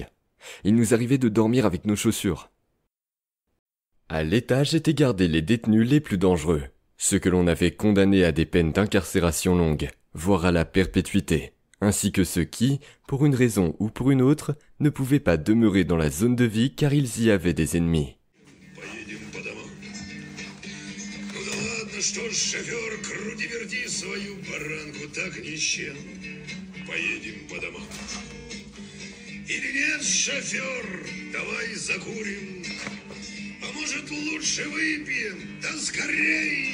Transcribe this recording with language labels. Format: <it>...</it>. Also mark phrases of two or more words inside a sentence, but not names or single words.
<fr>Il nous arrivait de dormir avec nos chaussures. À l'étage étaient gardés les détenus les plus dangereux, ceux que l'on avait condamnés à des peines d'incarcération longues, voire à la perpétuité, ainsi que ceux qui, pour une raison ou pour une autre, ne pouvaient pas demeurer dans la zone de vie car ils y avaient des ennemis.</fr> <ru>Что ж, шофер, крути-верти свою баранку, так ничем. Поедем по домам. Или нет, шофер, давай закурим. А может, лучше выпьем, да скорей.</ru>